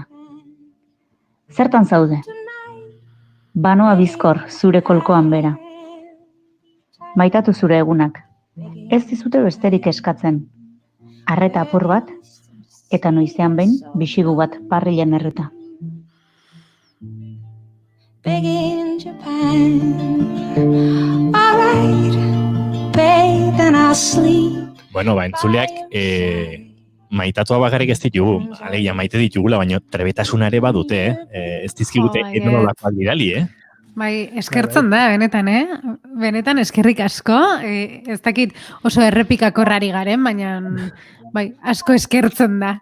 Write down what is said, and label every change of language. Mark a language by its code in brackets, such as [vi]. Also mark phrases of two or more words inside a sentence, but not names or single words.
[eu] Zertan zaude? Banoa bizkor zure kolkoan bera. Maitatu zure egunak. Ez dizute besterik eskatzen. Arreta apur bat, eta noizean behin bixigu bat parrilen erreta. Big in Japan. [en] Alright, bathe and I'll sleep. [eu] Bueno, entzuleak maitatua bakarrik ez ditugu. Alegia maite ditugula, baina trebetasun ere badute, ez dizkigute edonolakoak bidali, Bai, eskertzen da, benetan, Benetan eskerrik asko. Ez dakit oso errepikakorrari garen, baina bai, asko eskertzen da.